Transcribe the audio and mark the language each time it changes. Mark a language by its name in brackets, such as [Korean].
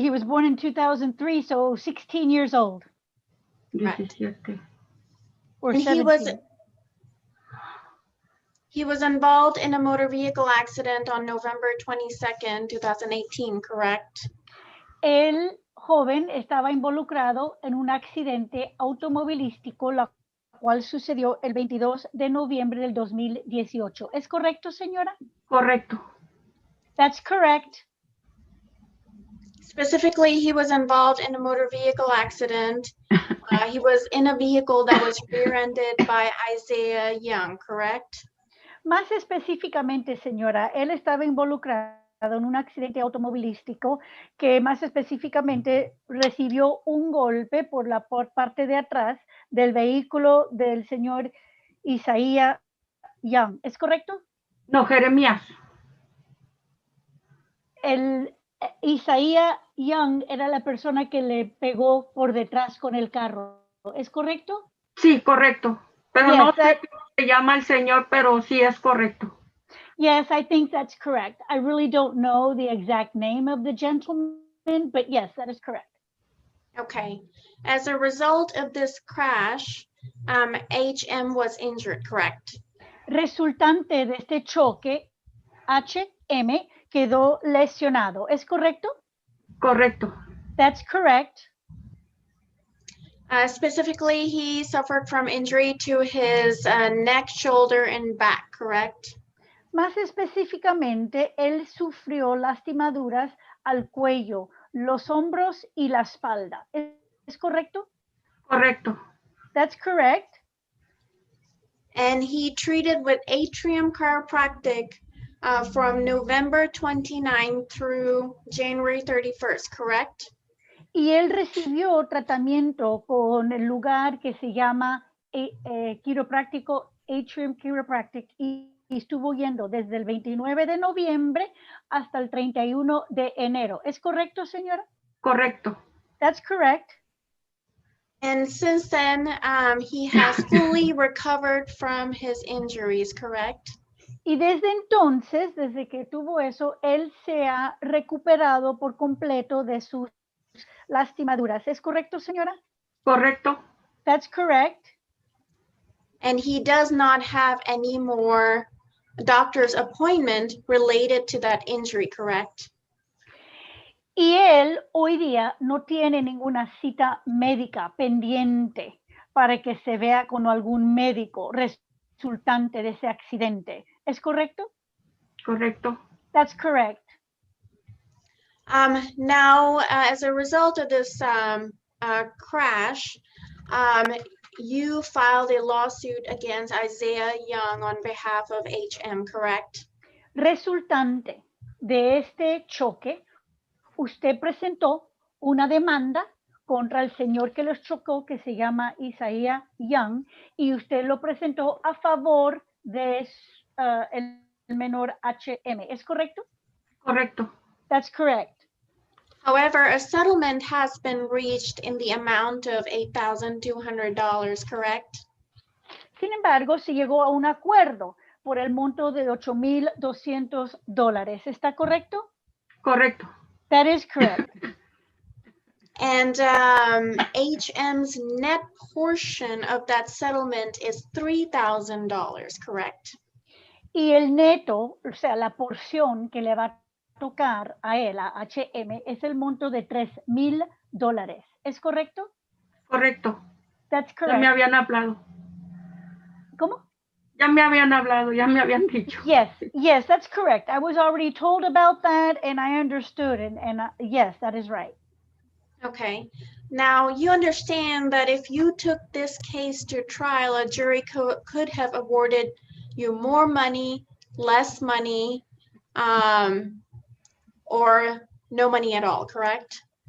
[English] He was born in 2003, so 16 years old. Right. 17. Or And 17. he was involved in a motor vehicle accident on November 22nd, 2018, correct? [Spanish] El joven estaba involucrado en un accidente automovilístico, la cual sucedió el 22 de noviembre del 2018. ¿Es correcto, señora? Correcto. [English] That's correct. Specifically, he was involved in a motor vehicle accident. He was in a vehicle that was rear-ended by Isaiah Young, correct? [Spanish] Más específicamente, señora, él estaba involucrado en un accidente automovilístico que más específicamente recibió un golpe por parte de atrás del vehículo del señor Isaiah Young. ¿Es correcto? No, Jeremías. El Isaiah Young era la persona que le pegó por detrás con el carro. ¿Es correcto? Sí, correcto. Pero [English] Yes, [Spanish] no sé cómo se llama el señor, pero sí es correcto. [English] Yes, I think that's correct. I really don't know the exact name of the gentleman, but yes, that is correct. Okay. As a result of this crash, HM was injured, correct? [Spanish] Resultante de este choque, HM quedó lesionado. ¿Es correcto? Correcto. [English] That's correct. Specifically, he suffered from injury to his neck, shoulder, and back, correct? [Spanish] Más específicamente, él sufrió lastimaduras al cuello, los hombros y la espalda. ¿Es correcto? Correcto. [English] That's correct. And he treated with Atrium Chiropractic from November 29 through January 31st, correct? [Spanish] Y él recibió tratamiento con el lugar que se llama quiropráctico Atrium Chiropractic y estuvo yendo desde el 29 de noviembre hasta el 31 de enero. ¿Es correcto, señora? Correcto. [English] That's correct. And since then, he has fully recovered from his injuries, correct? [Spanish] Y desde entonces, desde que tuvo eso, él se ha recuperado por completo de sus lastimaduras. ¿Es correcto, señora? Correcto. [English] That's correct. And he does not have any more doctor's appointment related to that injury, correct? [Spanish] Y él hoy día no tiene ninguna cita médica pendiente para que se vea con algún médico resultante de ese accidente. ¿Es correcto? Correcto. [English] That's correct. Now, as a result of this crash, you filed a lawsuit against Isaiah Young on behalf of HM, correct? [Spanish] Resultante de este choque, usted presentó una demanda contra el señor que los chocó, que se llama Isaiah Young, y usted lo presentó a favor de el menor HM. ¿Es correcto? Correcto. [English] That's correct. However, a settlement has been reached in the amount of $8,200, correct? [Spanish] Sin embargo, se llegó a un acuerdo por el monto de $8,200. ¿Está correcto? Correcto. [English] That is correct. And HM's net portion of that settlement is $3,000, correct? [Spanish] Y el neto, o sea, la porción que le va a tocar a él, a HM, es el monto de $3,000. ¿Es correcto? Correcto. [English] That's [Spanish] Ya me [English] correct. [Spanish] habían hablado. ¿Cómo? Ya me habían hablado, ya me habían dicho. [English] Yes, that's correct. I was already told about that and I understood it. And yes, that is right. Okay. Now, you understand that if you took this case to trial, a jury could have awarded you more money, less money, or no money at all, correct?